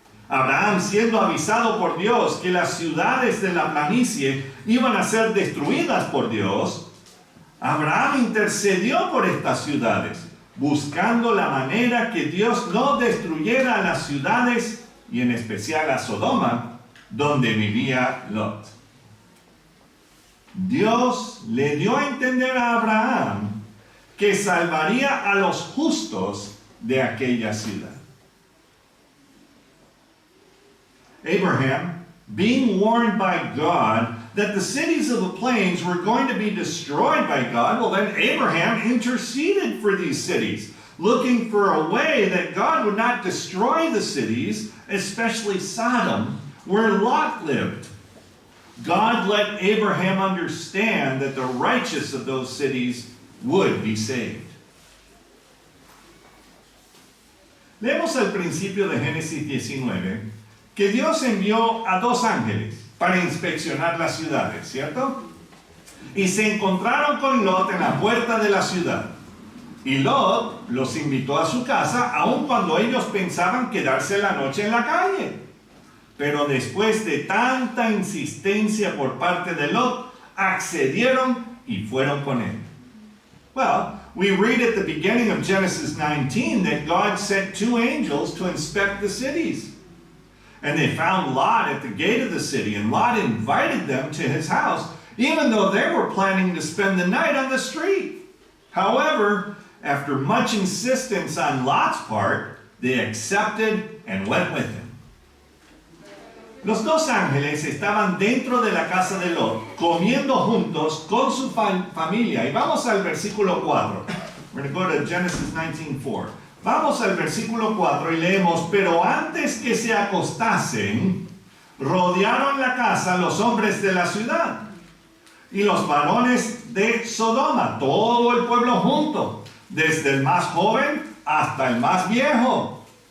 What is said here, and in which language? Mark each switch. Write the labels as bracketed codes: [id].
[es] Abraham, siendo avisado por Dios que las ciudades de la planicie iban a ser destruidas por Dios, Abraham intercedió por estas ciudades, buscando la manera que Dios no destruyera las ciudades y en especial a Sodoma, donde vivía Lot. Dios le dio a entender a Abraham que salvaría a los justos de aquella ciudad. [en] Abraham, being warned by God that the cities of the plains were going to be destroyed by God, well then Abraham interceded for these cities, looking for a way that God would not destroy the cities, especially Sodom, where Lot lived. God let Abraham understand that the righteous of those cities would be saved. [es] Leemos al principio de Génesis 19 que Dios envió a 2 ángeles para inspeccionar las ciudades, ¿cierto? Y se encontraron con Lot en la puerta de la ciudad. Y Lot los invitó a su casa, aun cuando ellos pensaban quedarse la noche en la calle. Pero después de tanta insistencia por parte de Lot, accedieron y fueron con él. [en] Well, we read at the beginning of Genesis 19 that God sent 2 angels to inspect the cities. And they found Lot at the gate of the city, and Lot invited them to his house, even though they were planning to spend the night on the street. However, after much insistence on Lot's part, they accepted and went with him. [es] Los 2 ángeles estaban dentro de la casa de Lot, comiendo juntos con su familia. Y vamos al versículo 4. [en] We're going to go to Genesis 19:4. [es] Vamos al versículo 4 y leemos: pero antes que se acostasen, rodearon la casa los hombres de la ciudad y los varones de Sodoma, todo el pueblo junto, desde el más joven hasta el más viejo.